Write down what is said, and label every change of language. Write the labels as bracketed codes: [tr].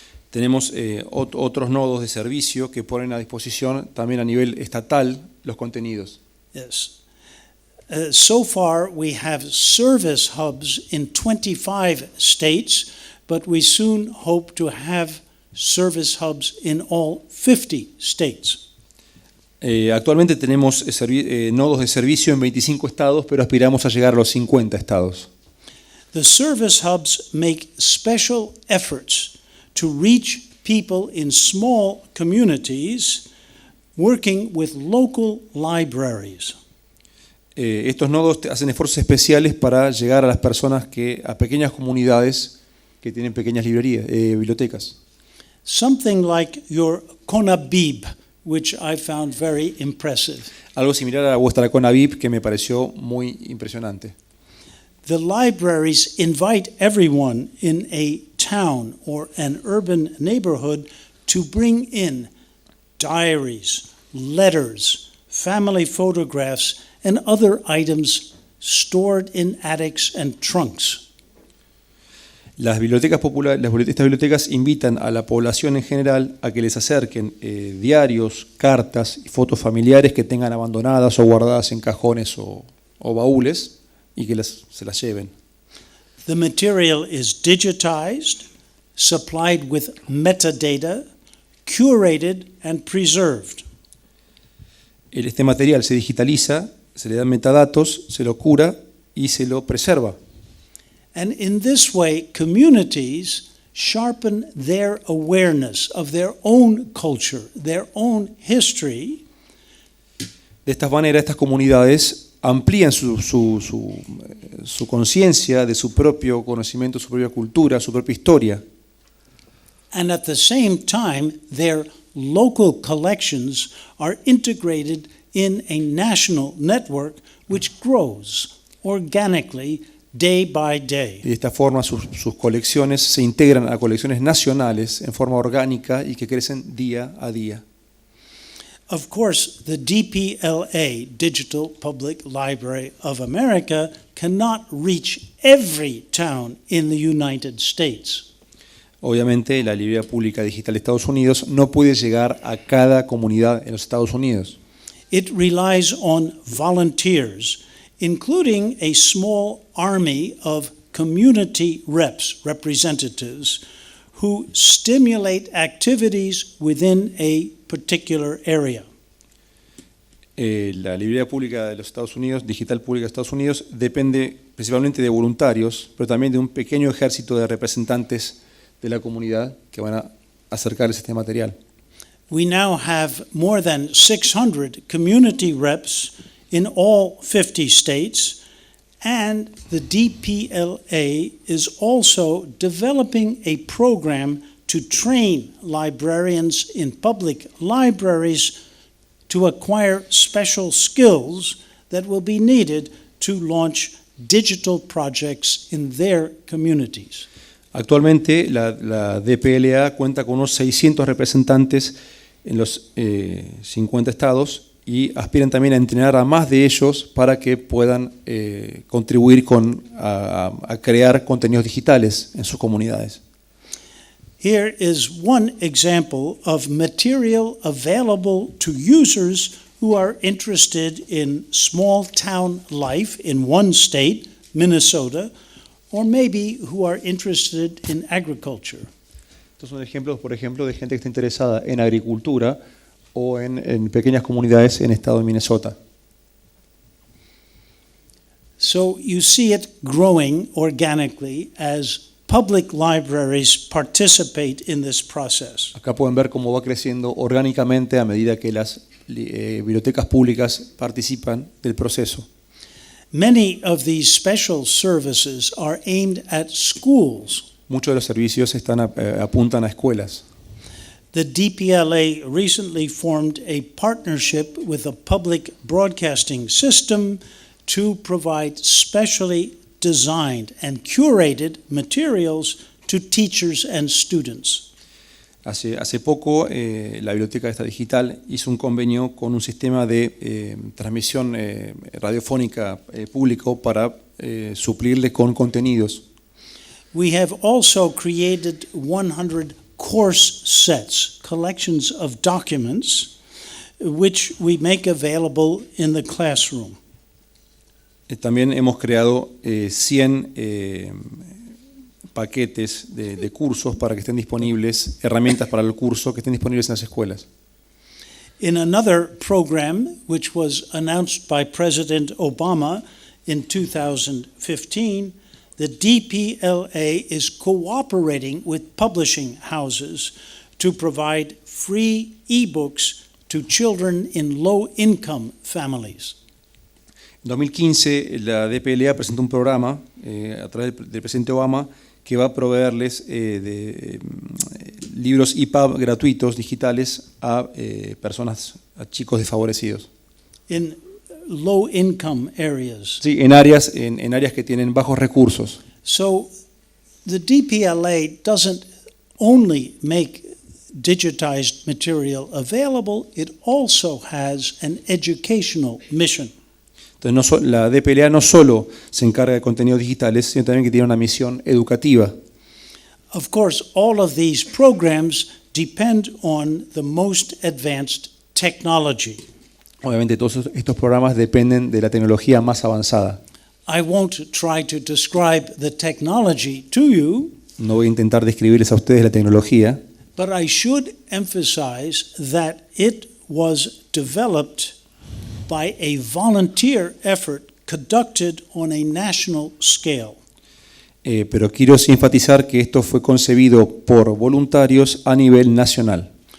[es] Tenemos otros nodos de servicio que ponen a disposición también a nivel estatal los contenidos. [en] Yes. So far we have service hubs in 25 states, but we soon hope to have service hubs in all 50 states. [es] Actualmente tenemos nodos de servicio en 25 estados, pero aspiramos a llegar a los 50 estados. [en] The service hubs make special efforts to reach people in small communities working with local libraries. [es] Estos nodos hacen esfuerzos especiales para llegar a las personas a pequeñas comunidades que tienen pequeñas bibliotecas. [en] Something like your Conabib, which I found very impressive. [es] Algo similar a vuestra Conabib que me pareció muy impresionante. [en] The libraries invite everyone in a town or an urban neighborhood to bring in diaries, letters, family photographs, and other items stored in attics and trunks. [es] Las bibliotecas populares, estas bibliotecas invitan a la población en general a que les acerquen diarios, cartas y fotos familiares que tengan abandonadas o guardadas en cajones o baúles y que se las lleven. [en] The material is digitized, supplied with metadata, curated and preserved. [es] Este material se digitaliza, se le dan metadatos, se lo cura y se lo preserva. [en] And in this way, communities sharpen their awareness of their own culture, their own history. [es] De esta manera, estas comunidades amplían su conciencia de su propio conocimiento, su propia cultura, su propia historia. [en] And at the same time, their local collections are integrated in a national network which grows organically day by day. [es] Y de esta forma sus colecciones se integran a colecciones nacionales en forma orgánica y que crecen día a día. [en] Of course, the DPLA, Digital Public Library of America, cannot reach every town in the United States. [es] Obviamente, la Librería Pública Digital de Estados Unidos no puede llegar a cada comunidad en los Estados Unidos. [en] It relies on volunteers, including a small army of community representatives, who stimulate activities within a particular area. [es] La Librería Pública de los Estados Unidos, Digital Pública de Estados Unidos, depende principalmente de voluntarios, pero también de un pequeño ejército de representantes de la comunidad que van a acercarles este material. [en] We now have more than 600 community reps in all 50 states, and the DPLA is also developing a program to train librarians in public libraries to acquire special skills that will be needed to launch digital projects in their communities. [es] Actualmente la DPLA cuenta con unos 600 representantes en los 50 estados y aspiran también a entrenar a más de ellos para que puedan contribuir a crear contenidos digitales en sus comunidades. [en] Here is one example of material available to users who are interested in small town life in one state, Minnesota, or maybe who are interested in agriculture. [es] Estos son ejemplos, por ejemplo, de gente que está interesada en agricultura o en pequeñas comunidades en el estado de Minnesota. [en] So you see it growing organically as public libraries participate in this process. [es] Acá pueden ver cómo va creciendo orgánicamente a medida que las bibliotecas públicas participan del proceso. [en] Many of these special services are aimed at schools. [es] Muchos de los servicios apuntan a escuelas. [en] The DPLA recently formed a partnership with a public broadcasting system to provide specially designed and curated materials to teachers and students. [es] Hace poco la Biblioteca Digital hizo un convenio con un sistema de transmisión radiofónica público para suplirle con contenidos. [en] We have also created 100 course sets, collections of documents, which we make available in the classroom. [es] También hemos creado 100 paquetes de cursos para que estén disponibles, herramientas para el curso que estén disponibles en las escuelas. [en] In another program, which was announced by President Obama in 2015, the DPLA is cooperating with publishing houses to provide free e-books to children in low-income families. [es] En 2015, la DPLA presentó un programa a través del presidente Obama que va a proveerles de libros EPUB gratuitos digitales a personas, a chicos desfavorecidos. [en] In low-income areas. [es] Sí, en áreas que tienen bajos recursos. [en] So the DPLA doesn't only make digitized material available, it also has an educational mission. [es] Entonces, la DPLA no solo se encarga de contenidos digitales, sino también que tiene una misión educativa. [en] Of course, all of these programs depend on the most advanced technology. [es] Obviamente todos estos programas dependen de la tecnología más avanzada. [en] I won't try to describe the technology to you, [es] No voy a intentar describirles a ustedes la tecnología, [en] but I should emphasize that it was developed by a volunteer effort conducted on a national scale. [es] pero quiero enfatizar que esto fue concebido por voluntarios a nivel nacional.